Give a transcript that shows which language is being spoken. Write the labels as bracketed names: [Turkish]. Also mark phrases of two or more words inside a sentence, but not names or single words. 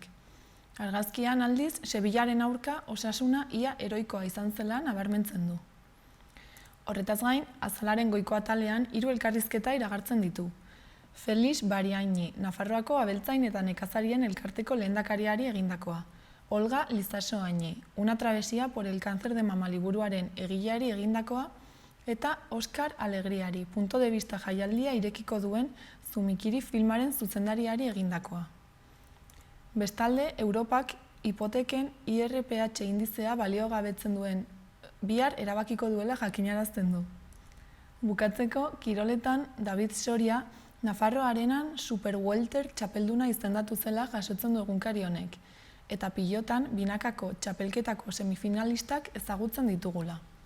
[Basque] Argazkian aldiz, Sevillaren aurka osasuna ia heroikoa izan zela nabarmentzen du. Horretaz gain, azalaren goiko atalean 3 elkarrizketa iragartzen ditu. Felix Bariaini, Nafarroako abeltzain eta nekazarien elkarteko lehendakariari egindakoa. Olga Lizasoaini, Una travesía por el cáncer de mama liburuaren egileari egindakoa, eta Oskar Alegriari, punto de vista jaialdia irekiko duen Zumikiri filmaren zuzendariari egindakoa. Bestalde, Europak hipoteken IRPH indizea baliogabetzen duen bihar erabakiko duela jakinarazten du. Bukatzeko, kiroletan David Soria Nafarro Arenan Super Welter txapelduna izendatu zela jasotzen du egunkari honek, eta pilotan binakako txapelketako semifinalistak ezagutzen ditugula.